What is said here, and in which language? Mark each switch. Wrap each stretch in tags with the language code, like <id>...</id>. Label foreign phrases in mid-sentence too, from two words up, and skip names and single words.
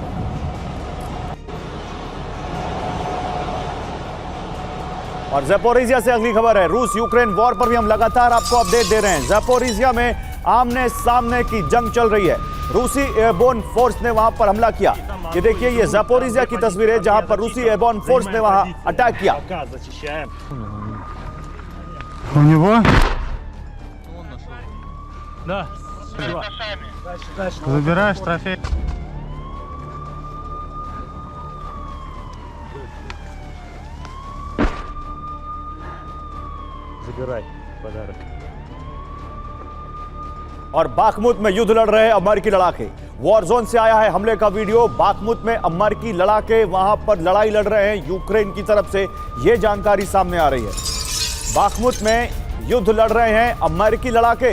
<hi>और ज़ैपोरिज़िया से अगली खबर है। रूस यूक्रेन वॉर पर भी हम लगातार आपको अपडेट दे रहे हैं। ज़ैपोरिज़िया में आमने सामने की जंग चल रही है। रूसी</hi> <en>airborne force</en> <hi>ने वहां पर हमला किया। ये देखिए, ये ज़ैपोरिज़िया की तस्वीर है जहां पर रूसी</hi> <en>airborne force</en> <hi>ने वहां अटैक किया।</hi> <ru>У него? Да. Забираешь трофей. Забирай подарок.</ru> <hi>और बाखमुत में युद्ध लड़ रहे अमेरिकी लड़ाके।</hi> <en>war zone</en> <hi>से आया है हमले का वीडियो। बाखमुत में अमेरिकी लड़ाके वहां पर लड़ाई लड़ रहे हैं यूक्रेन की तरफ से, यह जानकारी सामने आ रही है। बाखमुत में युद्ध लड़ रहे हैं अमेरिकी लड़ाके।</hi>